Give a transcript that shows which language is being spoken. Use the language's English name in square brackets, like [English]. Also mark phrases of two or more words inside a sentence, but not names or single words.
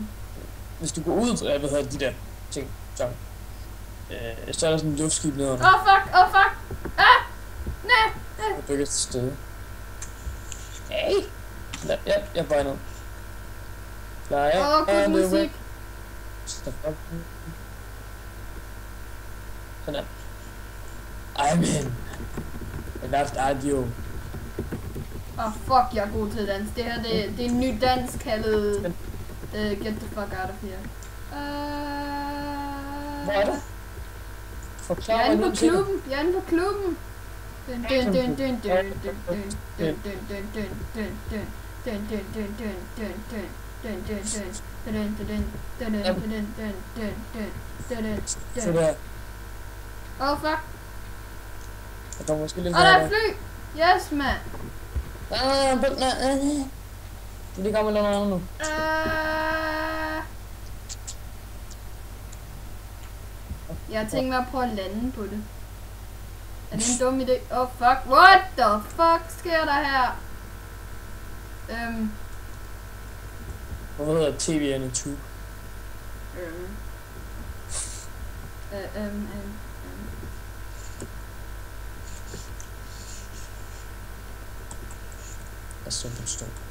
[Danish] Hvis du går ud, jeg ved de der ting, så er der sådan en luftskib nedenunder. Fuck! Nej! Jeg bygger et sted. Hey! Ja, jeg er bare ned. God musik. Sådan der. [English] I'm in. And that's audio. [Danish] Fuck, jeg er god til dans. Det her, det er en ny dans kaldet [English] Get the fuck out of here. [Danish] Hvor er du? Forklar Jeg er mig inde nu på til det. klubben. Jeg er inde på klubben. Dun, dun, dun, dun, dun, dun, dun, dun, dun, dun, dun, dun, dun. Dun, dun, dun, dun, dun, dun. Dun, dun, dun. Dun, dun, dun, dun, dun, dun, dun, dun, dun, dun, Så dun. der. Åh, fuck. Jeg kommer måske lidt Åh, der er her. et fly. Yes, mand. Det lige kommer noget andet nu. Jeg tænker mig at prøve at lande på det. Er det en dum idé? [English] Oh fuck, what the fuck [Danish] sker der her? Hvad hedder TV'erne 2? Jeg står på stå.